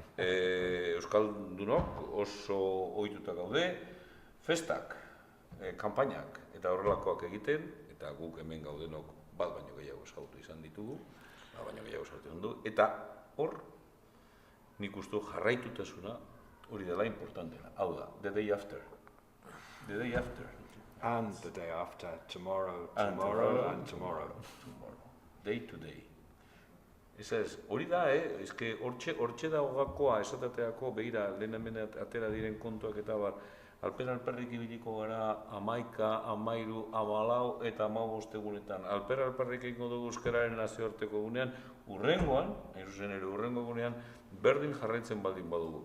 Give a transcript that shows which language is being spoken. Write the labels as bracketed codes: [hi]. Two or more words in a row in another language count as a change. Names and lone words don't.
[eu] Euskaldunok oso ohituta gaude, festak, kanpainak eta horrelakoak egiten, eta guk hemen gaudenok bat baino gehiago ezagutu izan ditugu, eta hor, nik uste jarraitutasuna hori dela importantena. Hau da, [en] the day after. And the day after, tomorrow. Day to day. [eu] Hori da, eske hortxe da hogakoa esateako, begira, lehen hemen atera diren kontuak eta bar, alperrik ibiliko gara 11, 13, 14 eta 15 egunetan. Alperrik egingo dugu euskararen nazioarteko egunean, urrengoan, urrengo egunean, berdin jarraitzen baldin badugu.